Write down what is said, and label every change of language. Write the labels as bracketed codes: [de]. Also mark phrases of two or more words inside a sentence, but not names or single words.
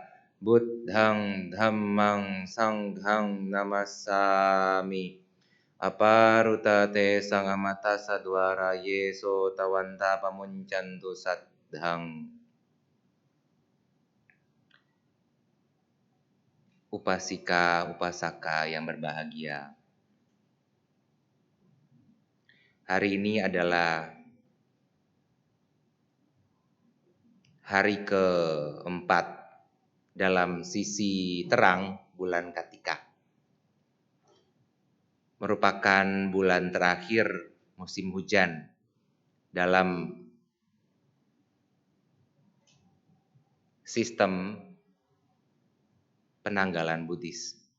[pi] Buddhang dhammang sanghang namassami. Aparuta te sangamata sadwara yeso tawanta pamuncantu sadhang. [id] Upasika, upasaka yang berbahagia. Hari ini adalah hari keempat dalam sisi terang bulan Kartika. Merupakan bulan terakhir musim hujan dalam sistem penanggalan Buddhis.